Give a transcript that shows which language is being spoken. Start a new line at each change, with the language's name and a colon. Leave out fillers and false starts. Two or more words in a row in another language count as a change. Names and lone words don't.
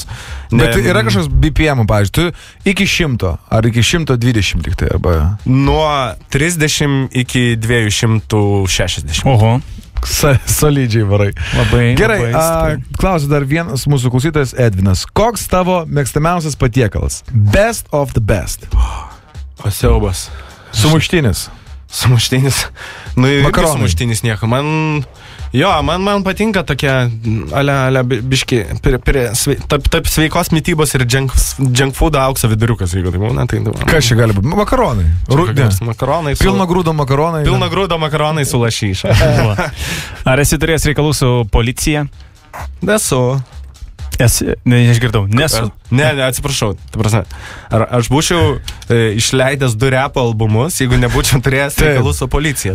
Lithuanian: Bet yra kažkoks BPM, pavyzdžiui, tu iki 100 ar iki 120 tik tai, arba... Nuo 30 iki 260. Oho. Solidžiai varai. Labai. Gerai, klausiu dar vienas mūsų klausytojas Edvinas. Koks tavo mėgstamiausias patiekalas?
English: Best of the best.
Lithuanian: O siaubas. Sumuštinis. Sumuštinis. Sumuštinis nieko. Man patinka tokia ale biški taip sveikos mitybos ir
English: junk food
Lithuanian: aukso viduriukas, jeigu tai būna. Kas čia gali būti? Makaronai. Makaronai. Pilno grūdo makaronai. Pilno grūdo makaronai su lašyša. Ar esi turėjęs reikalų su policija? Nesu. Neišgirdau. Nesu. Ne, atsiprašau. Ar aš būčiau išleidęs 2 repo albumus, jeigu nebūčiau turėjęs reikalų su policija?